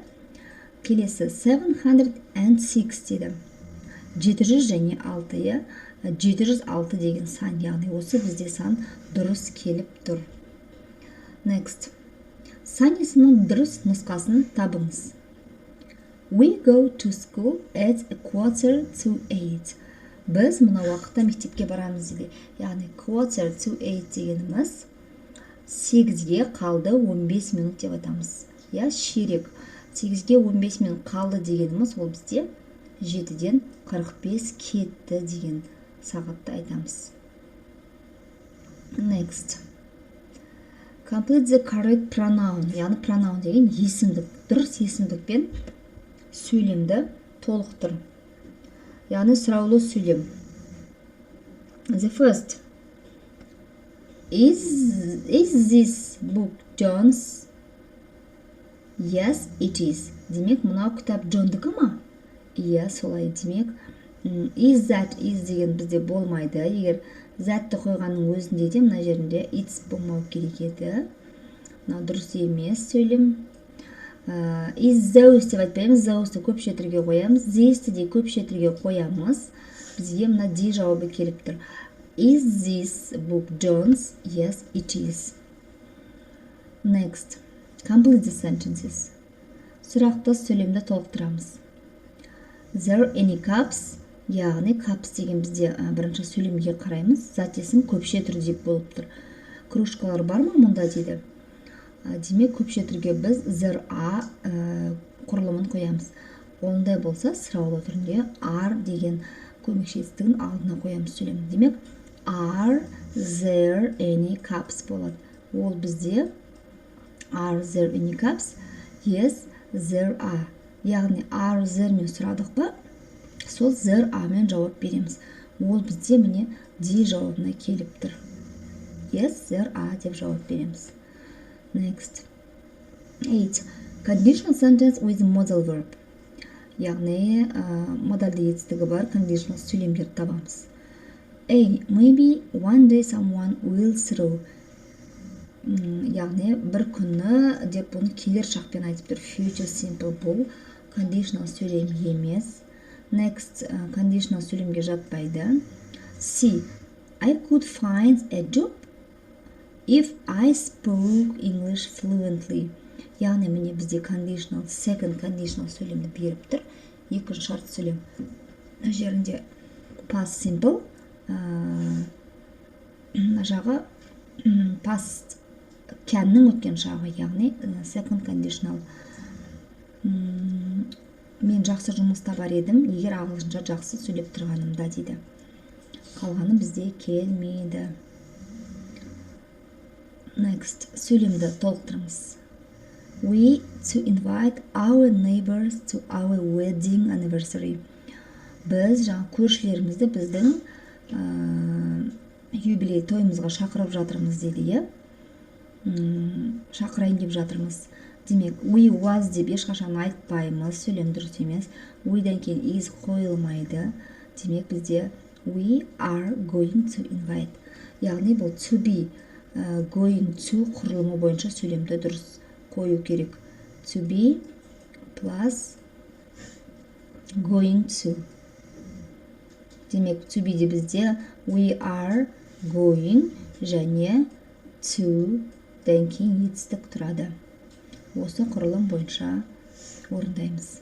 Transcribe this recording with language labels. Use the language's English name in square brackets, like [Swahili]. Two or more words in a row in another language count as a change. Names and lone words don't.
[Kazakh] Келесі 706 деді. 700 және 6, 706 деген сан, яғни осы бізде сан дұрыс келіп тұр. [English] Next. [Kazakh] Сан есімнің дұрыс нұсқасын табыңыз. [English] We go to school at 7:45. [Kazakh] Біз мына уақытта мектепке барамыз дейді. Яғни 7:45 дегеніміз 8-ге қалды 15 минут деп айтамыз. Ширек. 8-ге 15 минут қалды дегеніміз ол бізде 7-ден 45 кетті деген сағатты айтамыз. [English] Next. Complete the correct pronoun. [Kazakh] Яғни pronoun деген есімдік. Дұрыс есімдікпен сөйлемді толықтыр. Яғни сұраулы сөйлем. [English] The first. Is this book John's? Yes, it is. [Kazakh] Демек, мынау кітап Джондікі ма? Иә, солай. Демек, [English] is that is [Kazakh] деген бізде болмайды. Егер затты қойғанның өзінде де мына жерінде it's болмау керек еді. Мынау дұрыс емес сөйлем. [English] Is those [Kazakh] деп айтпаймыз. Those'ді көпше түрге қоямыз. This'ті де көпше түрге қоямыз. Бізге мына D жауабы келіп тұр. [English] Is this book John's? Yes, it is. Next. Complete the sentences. [Kazakh] Сұрақты сөйлемді толықтырамыз. [English] There any cups? [Kazakh] Яғни cups деген бізде бірінші сөйлемге қараймыз. Зат есім көпше түрде болып тұр. Кружкалар бар ма мұнда дейді. Демек көпше түрге біз [English] there are [Kazakh] құрылымын қоямыз. Ондай болса сұраулы түрінде are деген көмекші етістігін алдына қоямыз сөйлем. [English] Демек are there any cups болады. [Kazakh] Ол бізде [English] are there any cups? Yes, there are. Яғни are there [Kazakh] мен сұрадық па? Сол [English] there are [Kazakh] мен жауап береміз. Ол бізде міне D жауабына келіп тұр. [English] Yes, there are [Kazakh] деп жауап береміз. [English] Next. 8. Conditional sentence with modal verb. [Kazakh] Яғни модальды етістігі бар conditional сөйлемдерді табамыз. [English] A. Maybe one day someone will throw. [Kazakh] Яғни бір күні деп бұны келер шақпен айтып тұр. [English] Future simple [Kazakh] бұл conditional сөйлем емес. Next, conditional сөйлемге жатпайды. [English] C. I could find a job if I spoke English fluently. [Kazakh] Яғни міне бізде conditional, [English] second conditional [Kazakh] сөйлемді беріп тұр. Екінші шарт сөйлем. Мына жерінде [English] past simple, [Kazakh] мына жағы [English] past canнің [Kazakh] өткен шағы, яғни [English] second conditional. [Kazakh] Мен жақсы жұмыста бар едім, егер ағылшынша жақсы сөйлеп тұрғанымда дейді. Қалғаны бізде келмейді. Next, сөйлемді толықтырыңыз. [English] We to invite our neighbors to our wedding anniversary. [Kazakh] Біз жаңа көршілерімізді біздің юбилей тойымызға шақырып жатырмыз дейді, шақырайын деп жатырмыз. Демек, [English] we was [Kazakh] деп ешқашан айтпаймыз, сөйлем дұрыс емес. We'дан кейін is қойылмайды. Демек, бізде [English] we are going to invite. [Kazakh] Яғни бұл [English] to be, going to [Kazakh] құрылымы бойынша сөйлемді дұрыс қою керек. [English] To be plus going to. [Kazakh] Демек, [English] to be [Kazakh] де бізде [English] we are going [Kazakh] және to ден кейін етістік тұрады. Осы құрылым бойынша орындаймыз.